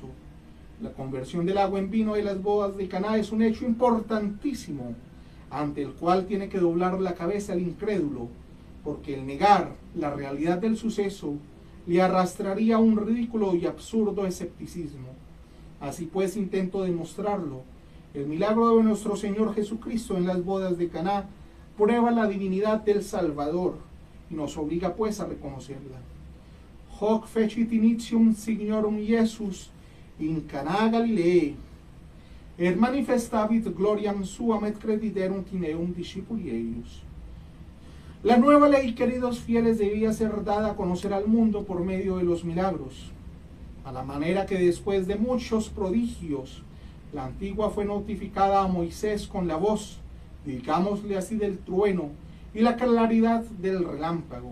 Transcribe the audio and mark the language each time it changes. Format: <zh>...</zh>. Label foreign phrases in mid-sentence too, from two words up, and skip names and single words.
<es>La conversión del agua en vino de las bodas de Caná es un hecho importantísimo, ante el cual tiene que doblar la cabeza el incrédulo, porque el negar la realidad del suceso le arrastraría a un ridículo y absurdo escepticismo. Así pues, intento demostrarlo. El milagro de nuestro Señor Jesucristo en las bodas de Caná prueba la divinidad del Salvador y nos obliga pues a reconocerla.</es> <la>Hoc fecit initium signorum Iesus in Caná Galileae, et manifestavit gloriam suam et crediterunt in eum discipuli eius.</la> <es>La nueva ley, queridos fieles, debía ser dada a conocer al mundo por medio de los milagros, a la manera que después de muchos prodigios, la antigua fue notificada a Moisés con la voz, digámosle así, del trueno y la claridad del relámpago.</es>